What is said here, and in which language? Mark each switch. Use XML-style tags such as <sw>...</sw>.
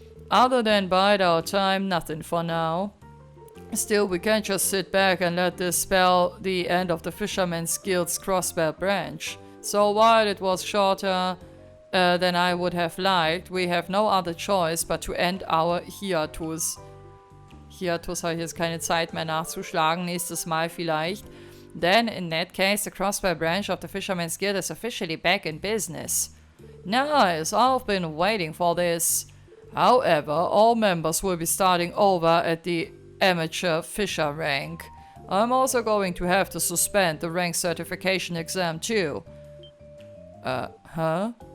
<en>Other than bide our time, nothing for now. Still, we can't just sit back and let this spell the end of the Fisherman's Guild's Crossbell branch. So while it was shorter than I would have liked, we have no other choice but to end our hiatus.</en> <de>Hiatus habe ich jetzt keine Zeit mehr nachzuschlagen, nächstes Mal vielleicht.</de> <en>Then, in that case, the Crossbell branch of the Fisherman's Guild is officially back in business. Nice, I've been waiting for this. However, all members will be starting over at the amateur fisher rank. I'm also going to have to suspend the rank certification exam too. Huh?</en>